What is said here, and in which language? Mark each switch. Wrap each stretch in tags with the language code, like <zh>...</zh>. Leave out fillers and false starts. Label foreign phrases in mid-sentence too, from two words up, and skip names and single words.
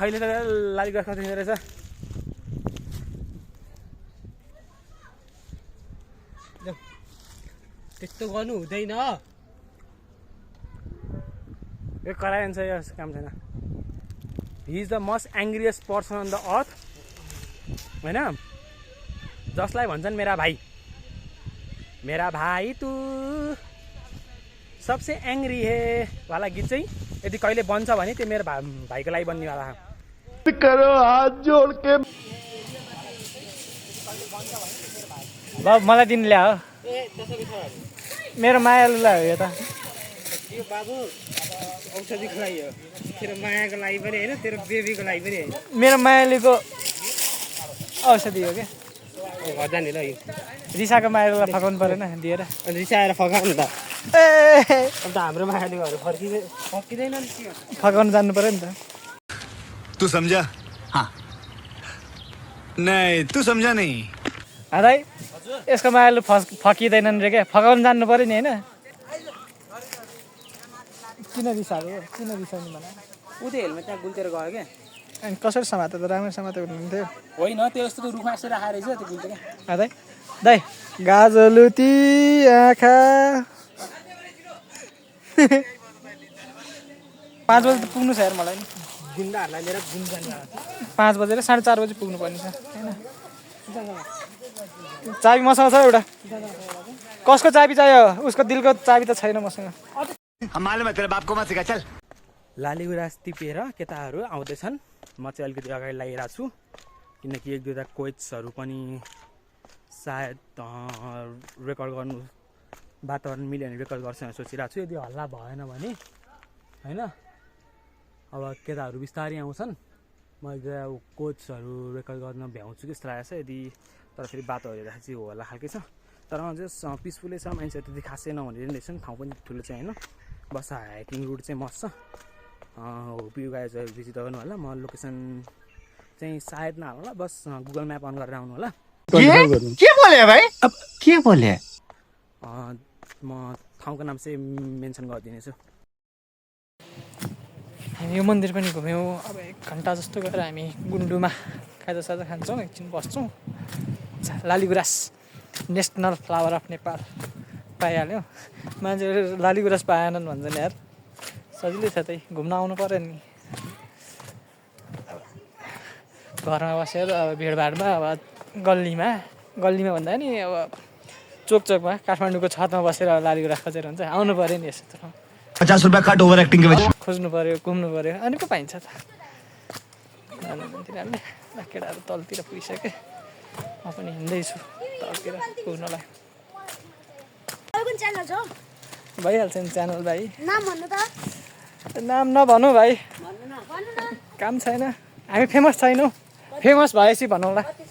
<ne>खैले त लालीगुराँस कति रहेछ। त्यस्तो गर्नु हुँदैन, यो कराइन्छ, यो काम छैन।</ne> <en>he is the most angriest person on the earth होइन।</en> <ne>जसलाई भन्छन्</ne> <hi>मेरा भाइ तू सबसे एङ्ग्री हे</hi> <ne>वाला गीत चाहिँ यदि कहिले बन्छ भने त्यो मेरो भाइको लागि बन्नेवाला</ne> <hi>करो हाथ जोड़ के।</hi> <ne>मलाई दिनु ल्या हो, मेरो मायालुलाई हो यो त। यो बाबु औषधिको लागि हो, तेरो मायाको लागि पनि होइन, तेरो बेबीको लागि पनि होइन। मेरो मायालुको औषधि हो क्या। भजा नि ल रिसाको मायालुलाई फकाउनु परेन दिएर। रिसाएर फकाउनु त। ए अब त हाम्रो मायालुहरू फर्किँदैन नि। फकाउनु जान्नु पऱ्यो नि त।</ne> <hi>तू समझा? हाँ नहीं तू समझा नहीं।</hi> <ne>दाइ यसको मायालु फकिँदैनन् रे क्या, फकाउनु जान्नु पऱ्यो नि होइन। किन रिसाएको? किन रिसाउनु मलाई? ऊ त्यो हेलमेट त्यहाँ गुल्टेर गयो क्या। अनि कसरी समातो त? राम्रै समातो हुनुहुन्थ्यो। होइन त्यो यस्तो त रुखमा यसो राखेर रहेछ त्यो गुल्टे क्या। दाइ गाजलुती आँखा 5 बजी त पुग्नु छ यार मलाई नि। गुन्डाहरूलाई लिएर घुम जाने 5 बजेर 4:30 बजी पुग्नु पर्ने छ होइन। चाबी मसँग छ एउटा। कसको चाबी चाहियो उसको दिलको चाबी त छैन मसँग</ne> <hi>हम मालूम है तेरे बाप को मत सिखा चल</hi> <ne>लालीगुराँस टिपेर केटाहरू आउँदैछन् म चाहिँ अलिकति अगाडि लागिरहेको छु किनकि एक दुईवटा कोइट्सहरू पनि सायद रेकर्ड गर्नु वातावरण मिल्यो भने रेकर्ड गर्छ भनेर सोचिरहेको छु यदि हल्ला भएन भने होइन अब केटाहरू बिस्तारै आउँछन् म एकदम कोचहरू रेकर्ड गर्न भ्याउँछु कि जस्तो लागेको छ यदि तर फेरि बाटोहरू हेर्दाखेरि चाहिँ होला खालकै छ तर अझै पिसफुलै छ मान्छेहरू त्यति खासै नहुने रहेछन् ठाउँ पनि ठुलो चाहिँ होइन बस</ne> <en>hiking route</en> <ne>चाहिँ मस्त छ</ne> <en>hope you guys</en> <ne>भिजिट गर्नु होला म लोकेसन चाहिँ सायद नहाल्नु होला बस गुगल म्याप अन गरेर आउनु होला</ne> <hi>क्या बोले भाई अब क्या बोले</hi> <ne>म ठाउँको नाम चाहिँ मेन्सन गरिदिनेछु हामी यो मन्दिर पनि घुम्यौँ अब 1 घन्टा जस्तो गएर हामी गुन्डुमा खाजासाजा खान्छौँ एकछिन बस्छौँ लालीगुराँस</ne> <en>national flower of Nepal</en> <ne>पाइहाल्यो मान्छेहरू लालीगुराँस पाएनन् भन्छन् यार सजिलै छ त्यही घुम्न आउनु पऱ्यो नि घरमा बसेर अब भिडभाडमा अब गल्लीमा भन्दा नि अब चोकमा काठमाडौँको छतमा बसेर लालीगुराँस खोजेर हुन्छ आउनु पऱ्यो नि यस्तो</ne> <hi>50 रुपया काट</hi> <en>over acting</en> <hi>के वजह</hi> <ne>खोज्नु पऱ्यो घुम्नु पऱ्यो अनि पो पाइन्छ त तिनीहरूले केटाहरू तलतिर पुगिसके म पनि हिँड्दैछु तलतिर पुग्नलाई भइहाल्छ नि च्यानल भाइ नाम नभनौँ भाइ काम छैन हामी फेमस छैनौँ फेमस भएपछि भनौँला</ne>